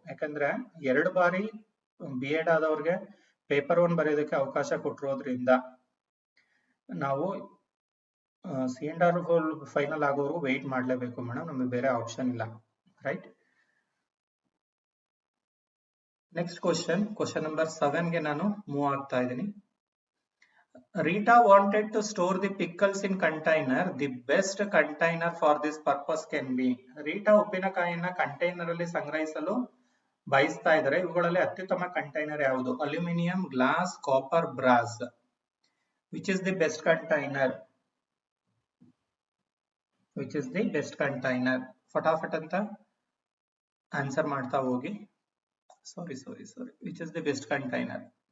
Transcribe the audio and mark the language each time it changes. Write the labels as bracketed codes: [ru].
[kn] ಯಾಕಂದ್ರೆ 2 ಬಾರಿ B.Ed ಆದವ್ರಿಗೆ paper 1 ಬರೆಯೋದಕ್ಕೆ ಅವಕಾಶ ಕೊಟ್ಟಿರೋದ್ರಿಂದ ನಾವು C&R ರೂಲ್ ಫೈನಲ್ ಆಗೋರು ವೇಟ್ ಮಾಡಲೇಬೇಕು ಮೇಡಮ್, ನಮಗೆ ಬೇರೆ ಆಪ್ಷನ್ ಇಲ್ಲ. ರೈಟ್, ನೆಕ್ಸ್ಟ್ ಕ್ವಶನ್ ನಂಬರ್ 7 ಗೆ ನಾನು ಮೂವ್ ಆಗ್ತಾ ಇದ್ದೀನಿ. [en] Rita wanted to store the pickles in container. The best container for this purpose can be. [kn] Rita ಉಪ್ಪಿನಕಾಯಿಯನ್ನ container ಅಲ್ಲಿ ಸಂಗ್ರಹಿಸಲು ಬಯಸ್ತಾ ಇದ್ದಾರೆ. ಇವುಗಳಲ್ಲಿ ಅತ್ಯುತ್ತಮ ಕಂಟೈನರ್ ಯಾವುದು? Aluminium, glass, copper, brass. [en] Which is the best container? Which is the best container? [kn] ಫಟಾಫಟ್ ಅಂತ answer ಮಾಡ್ತಾ ಹೋಗಿ. [en] Sorry. Which is the best container?